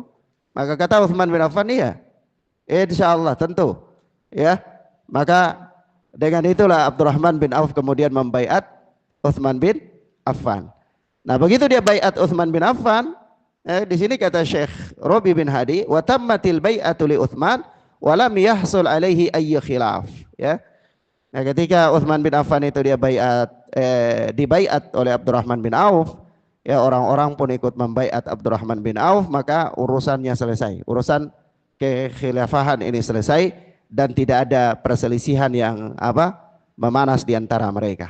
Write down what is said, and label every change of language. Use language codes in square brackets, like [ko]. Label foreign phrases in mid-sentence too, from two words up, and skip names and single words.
[id] Maka kata Utsman bin Affan, iya, insyaallah, tentu. Ya, maka dengan itulah Abdurrahman bin Auf kemudian membaiat Utsman bin Affan. Nah, begitu dia baiat Utsman bin Affan, di sini kata Syekh Rabi bin Hadi, [ar] وتمت البيعة لعثمان ولم يحصل عليه أي خلاف. [id] Ya. Nah, ketika Utsman bin Affan itu dia dibaiat oleh Abdurrahman bin Auf, ya orang-orang pun ikut membaiat Abdurrahman bin Auf, maka urusannya selesai. Urusan kekhilafahan ini selesai dan tidak ada perselisihan yang memanas di antara mereka.